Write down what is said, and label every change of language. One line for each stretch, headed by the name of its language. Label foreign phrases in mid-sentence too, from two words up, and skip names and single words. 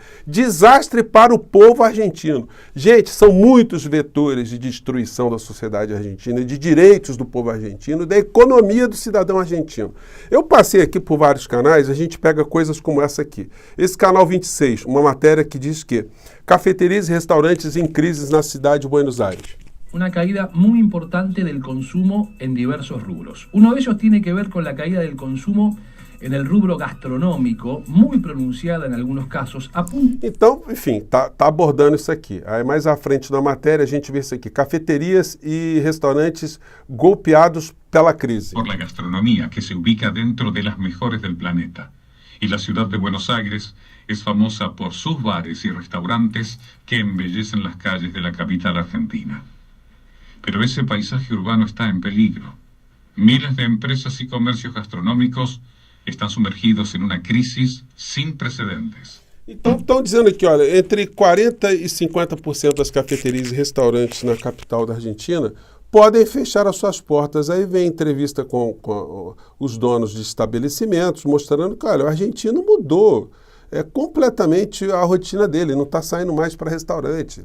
Portuguese: Desastre para o povo argentino. Gente, são muitos vetores de destruição da sociedade argentina, de direitos do povo argentino, da economia do cidadão argentino. Eu passei aqui por vários canais, a gente pega coisas como essa aqui. Esse canal 26, uma matéria que diz que cafeterias e restaurantes em crises na cidade de Buenos Aires.
Spanish: Una caída muy importante del consumo en diversos rubros. Uno de ellos tiene que ver con la caída del consumo en el rubro gastronómico, muy pronunciada en algunos casos.
Portuguese: Então, enfim, tá abordando isso aqui. Aí mais à frente na matéria a gente vê isso aqui. Cafeterias e restaurantes golpeados pela crise.
Spanish: Por la gastronomía que se ubica dentro de las mejores del planeta. Y la ciudad de Buenos Aires es famosa por sus bares y restaurantes que embellecen las calles de la capital argentina. Pero ese paisaje urbano está en peligro. Miles de empresas y comercios gastronómicos están sumergidos en una crisis sin precedentes.
Portuguese: Então, estão dizendo aqui, olha, entre 40% e 50% das cafeterias e restaurantes na capital da Argentina podem fechar as suas portas. Aí vem entrevista com os donos de estabelecimentos, mostrando que, olha, o argentino mudou completamente a rotina dele, não está saindo mais para restaurante.